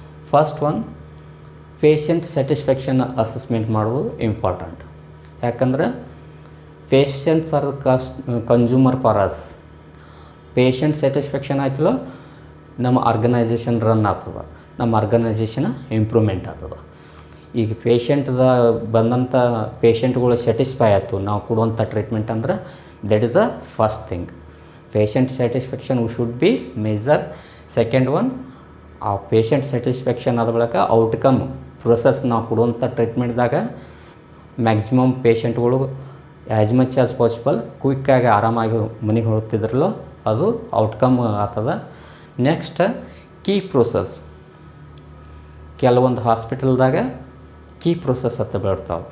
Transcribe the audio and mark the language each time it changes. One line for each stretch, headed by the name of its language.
Kannada: First one, patient satisfaction assessment ಮಾಡೋದು important.
English: ಯಾಕಂದರೆ patients are consumer for us.
Kannada: Patient satisfaction ಆಯ್ತಲ್ಲ, ನಮ್ಮ organisation run ಆಗ್ತದೆ, ನಮ್ಮ ಆರ್ಗನೈಜೇಷನ್ ಇಂಪ್ರೂವ್ಮೆಂಟ್ ಆಗ್ತದೆ. ಈಗ ಬಂದಂಥ ಪೇಷಂಟ್ಗಳು ಸ್ಯಾಟಿಸ್ಫೈ ಆಯಿತು ನಾವು ಕೊಡುವಂಥ ಟ್ರೀಟ್ಮೆಂಟ್ ಅಂದ್ರೆ
English: that is a first thing. Patient satisfaction we should be measure. Second one,
Kannada: ಆ ಪೇಷಂಟ್ ಸ್ಯಾಟಿಸ್ಫ್ಯಾಕ್ಷನ್ ಆದ ಬಳಿಕ ಔಟ್ಕಮ್ ಪ್ರೊಸೆಸ್ ನಾವು ಕೊಡುವಂಥ ಟ್ರೀಟ್ಮೆಂಟ್ದಾಗ maximum ಪೇಷಂಟ್ಗಳು as much as possible ಕ್ವಿಕ್ಕಾಗಿ ಆರಾಮಾಗಿ ಮನೆಗೆ ಹೋಗ್ತಿದ್ರಲ್ಲೋ ಅದು ಔಟ್ಕಮ್ ಆಗ್ತದ. ನೆಕ್ಸ್ಟ್ ಕೀ ಪ್ರೊಸೆಸ್, ಕೆಲವೊಂದು ಹಾಸ್ಪಿಟಲ್ದಾಗ ಕೀ ಪ್ರೊಸೆಸ್ ಅಂತ ಬರ್ತಾವೆ.